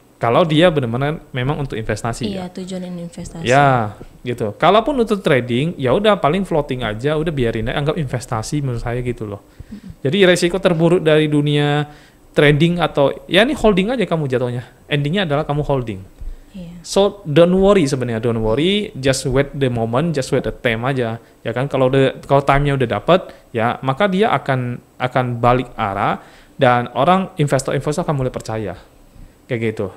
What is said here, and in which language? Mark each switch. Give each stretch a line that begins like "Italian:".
Indonesian: Kalau dia benar-benar memang untuk investasi Iya, ya. tujuan investasi. Ya, gitu. Kalaupun untuk trading, ya udah paling floating aja, udah biarin aja, anggap investasi menurut saya gitu loh. Jadi resiko terburuk dari dunia trading atau ya ini holding aja kamu jatuhnya. Endingnya adalah kamu holding. Iya.
English: So don't worry
Indonesian: sebenarnya,
English: don't worry, just wait the moment, just wait the time
Indonesian: aja. Ya kan kalau time-nya udah dapat, ya maka dia akan balik arah dan orang investor akan mulai percaya. Kayak gitu.